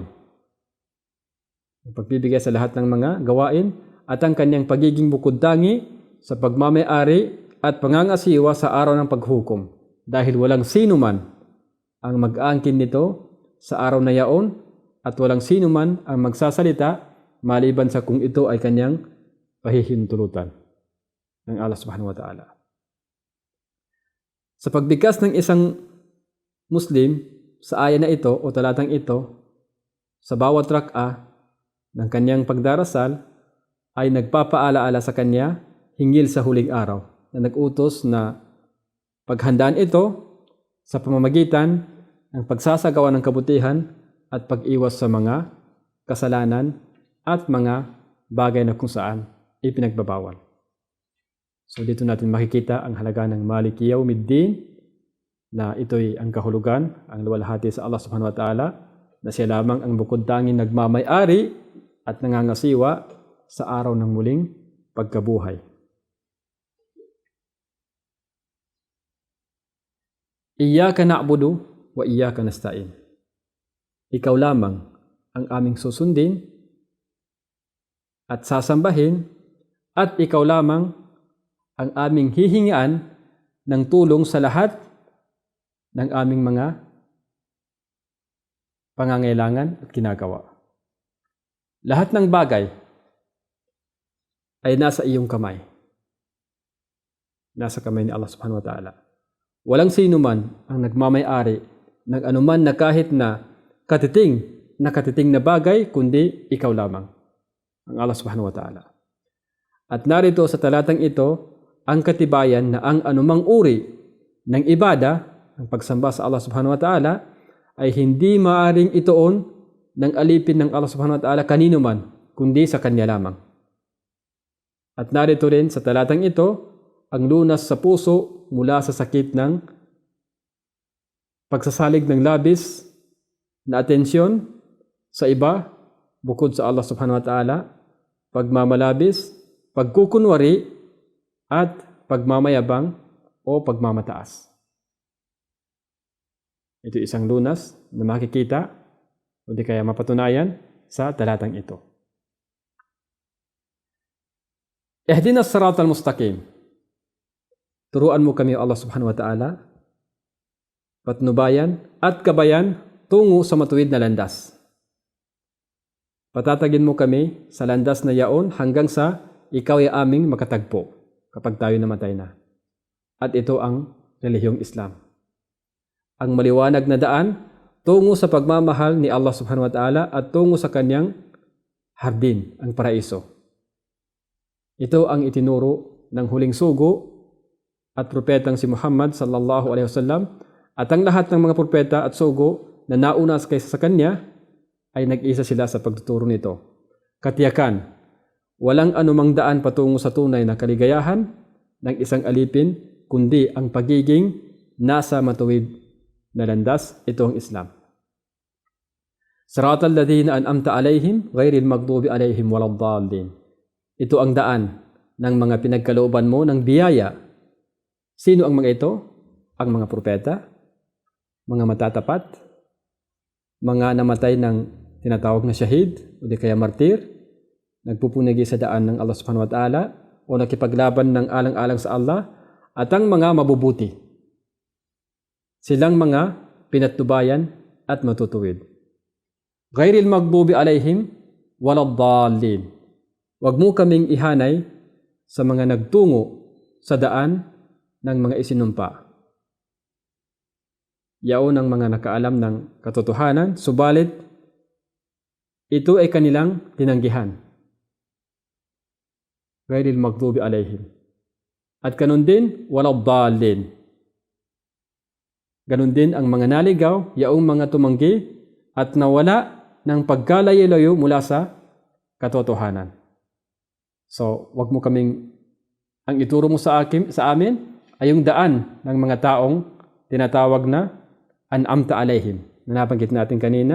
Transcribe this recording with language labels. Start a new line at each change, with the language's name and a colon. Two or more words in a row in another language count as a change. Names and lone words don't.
Filipino: Pagbibigay sa lahat ng mga gawain at ang kanyang pagiging bukod-tangi sa pagmamay-ari at pangangasiwa sa araw ng paghukom, dahil walang sino man ang mag-aangkin nito sa araw na yaon at walang sino man ang magsasalita maliban sa kung ito ay kanyang pahihintulutan ng Allah
Arabic: سبحانه وتعالى.
Filipino: Sa pagbigkas ng isang Muslim sa aya na ito o talatang ito, sa bawat rak'a ng kanyang pagdarasal ay nagpapaalaala sa kanya hinggil sa huling araw na nag-utos na paghandaan ito sa pamamagitan ng pagsasagawa ng kabutihan at pag-iwas sa mga kasalanan at mga bagay na kung saan ipinagbabawal. So dito natin makikita ang halaga ng
Arabic: مالك يوم الدين,
Filipino: na ito'y ang kahulugan, ang luwalhati sa Allah
Arabic: سبحانه وتعالى,
Filipino: na siya lamang ang bukod-tanging nagmamay-ari at nangangasiwa sa araw ng muling pagkabuhay.
Arabic: إياك نعبد وإياك نستعين.
Filipino: Ikaw lamang ang aming susundin at sasambahin, at ikaw lamang ang aming hihingian ng tulong sa lahat ng aming mga pangangailangan at ginagawa. Lahat ng bagay ay nasa iyong kamay. Nasa kamay ni Allah
Arabic: سبحانه وتعالى.
Filipino: Walang sino man ang nagmamay-ari ng anuman na kahit na katiting na bagay, kundi ikaw lamang, ang Allah
Arabic: سبحانه وتعالى.
Filipino: At narito sa talatang ito ang katibayan na ang anumang uri ng ibada, ang pagsamba sa Allah
Arabic: سبحانه وتعالى,
Filipino: ay hindi maaring ituon ng alipin ng Allah
Arabic: سبحانه وتعالى
Filipino: kanino man, kundi sa Kanya lamang. At narito rin sa talatang ito ang lunas sa puso mula sa sakit ng pagsasalig ng labis na atensyon sa iba bukod sa Allah
Arabic: سبحانه وتعالى,
Filipino: pagmamalabis, pagkukunwari, at pagmamayabang o pagmamataas. Ito isang lunas na makikita o di kaya mapatunayan sa talatang ito.
Arabic: اهدنا الصراط المستقيم.
Filipino: Turuan mo kami,
Arabic: الله سبحانه وتعالى,
Filipino: patnubayan at kabayan tungo sa matuwid na landas. Patatagin mo kami sa landas na yaon hanggang sa ikaw ay aming makatagpo kapag tayo namatay na. At ito ang relihiyong Islam. Ang maliwanag na daan tungo sa pagmamahal ni Allah
Arabic: سبحانه وتعالى
Filipino: at tungo sa kanyang hardin, ang paraiso. Ito ang itinuro ng huling sugo at propetang si Muhammad
Arabic: صلى الله عليه وسلم,
Filipino: at ang lahat ng mga propeta at sugo na nauna kaysa sa kanya ay nag-isa sila sa pagtuturo nito. Katiyakan, walang anumang daan patungo sa tunay na kaligayahan ng isang alipin, kundi ang pagiging nasa matuwid na landas, ito ang Islam.
Arabic: صراط الذين أنعمت عليهم غير المغضوب عليهم ولا الضالين.
Filipino: Ito ang daan ng mga pinagkalooban mo ng biyaya. Sino ang mga ito? Ang mga propeta, mga matatapat, mga namatay ng tinatawag na syahid o di kaya martir, nagpupunagi sa daan ng Allah
Arabic: سبحانه وتعالى
Filipino: o nakipaglaban ng alang-alang sa Allah, at ang mga mabubuti. Silang mga pinatnubayan at matutuwid.
Arabic: غير المغضوب عليهم ولا الضالين.
Filipino: Huwag mo kaming ihanay sa mga nagtungo sa daan ng mga isinumpa. Yaon ang mga nakaalam ng katotohanan, subalit ito ay kanilang tinanggihan.
Arabic: غير المغضوب عليهم.
Filipino: At ganun din, waladdallin. Ganun din ang mga naligaw, yaong mga tumanggi at nawala ng pagkalayo-layo mula sa katotohanan. So, wag mo kaming, ang ituro mo sa amin ay yung daan ng mga taong tinatawag na
Arabic: أنعمت عليهم,
Filipino: na nabanggit natin kanina.